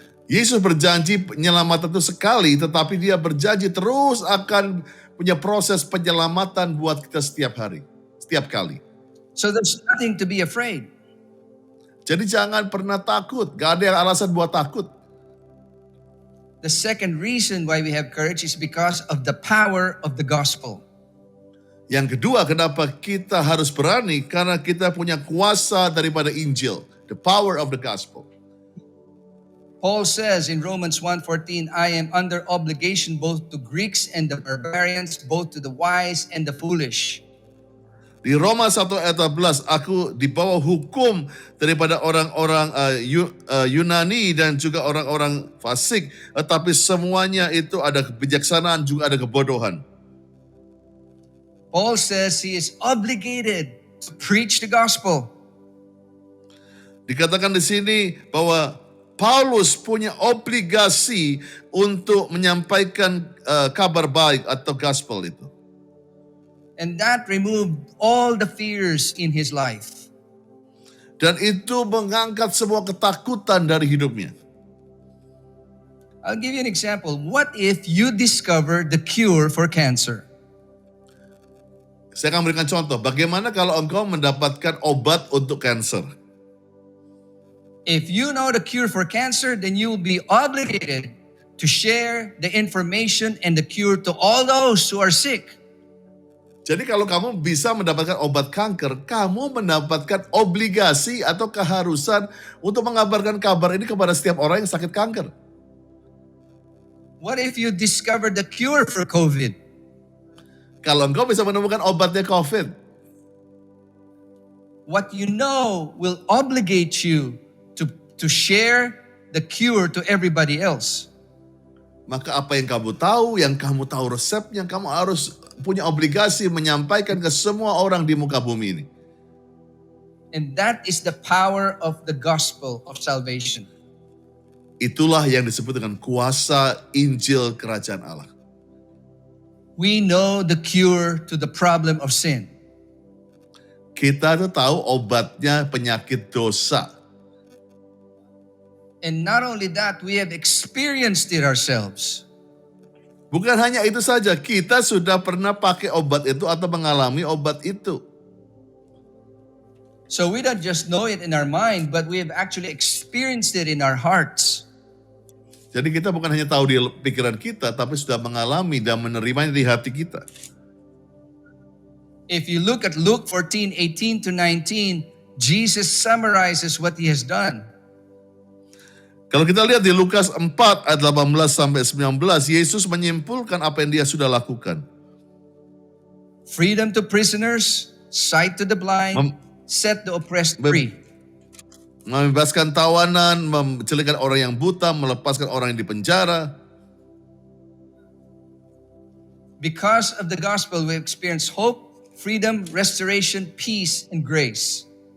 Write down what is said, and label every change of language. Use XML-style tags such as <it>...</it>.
<id>Yesus berjanji penyelamatan itu sekali, tetapi dia berjanji terus akan punya proses penyelamatan buat kita setiap hari, setiap kali.</id> <en>So there's nothing to be afraid.</en> <id>Jadi jangan pernah takut, gak ada yang alasan buat takut.</id> <en>The second reason why we have courage is because of the power of the gospel.</en> <id>Yang kedua, kenapa kita harus berani? Karena kita punya kuasa daripada Injil,</id> <en>the power of the gospel. Paul says in Romans 1:14, I am under obligation both to Greeks and the barbarians, both to the wise and the foolish.</en> <id>Di Roma 1 ayat 14, aku di bawah hukum daripada orang-orang Yunani dan juga orang-orang fasik. Tetapi semuanya itu ada kebijaksanaan, juga ada kebodohan.</id> <en>Paul says he is obligated to preach the gospel.</en> <id>Dikatakan di sini bahwa Paulus punya obligasi untuk menyampaikan kabar baik atau gospel itu.</id> <en>And that removed all the fears in his life.</en> <id>Dan itu mengangkat semua ketakutan dari hidupnya.</id> <en>I'll give you an example. What if you discover the cure for cancer?</en> <id>Saya akan berikan contoh. Bagaimana kalau engkau mendapatkan obat untuk kanker?</id> <en>If you know the cure for cancer, then you will be obligated to share the information and the cure to all those who are sick.</en> <id>Jadi kalau kamu bisa mendapatkan obat kanker, kamu mendapatkan obligasi atau keharusan untuk mengabarkan kabar ini kepada setiap orang yang sakit kanker.</id> <en>What if you discover the cure for COVID?</en> <id>Kalau engkau bisa menemukan obatnya COVID.</id> <en>What you know will obligate you to share the cure to everybody else.</en> <id>Maka apa yang kamu tahu resepnya, kamu harus punya obligasi menyampaikan ke semua orang di muka bumi ini.</id> <en>And that is the power of the gospel of salvation.</en> <id>Itulah yang disebut dengan kuasa Injil Kerajaan Allah.</id> <en>We know the cure to the problem of sin.</en> <id>Kita tuh tahu obatnya penyakit dosa.</id> <en>And not only that, we have experienced it ourselves.</en> <id>Bukan hanya itu saja, kita sudah pernah pakai obat itu atau mengalami obat itu.</id> <en>So we don't just know it in our mind, but we have actually experienced it in our hearts.</en> <id>Jadi kita bukan hanya tahu di pikiran kita, tapi sudah mengalami dan menerimanya di hati kita.</id> <en>If you look at Luke 14:18-19, Jesus summarizes what he has done.</en> <id>Kalau kita lihat di Lukas 4 ayat 18-19, Yesus menyimpulkan apa yang dia sudah lakukan.</id> <en>Freedom to prisoners, sight to the blind, set the oppressed free.</en> <id>Membebaskan tawanan, mencelikakan orang yang buta, melepaskan orang yang dipenjara.</id> <en>Because of the gospel, we experience hope, freedom, restoration, peace, and grace.</en>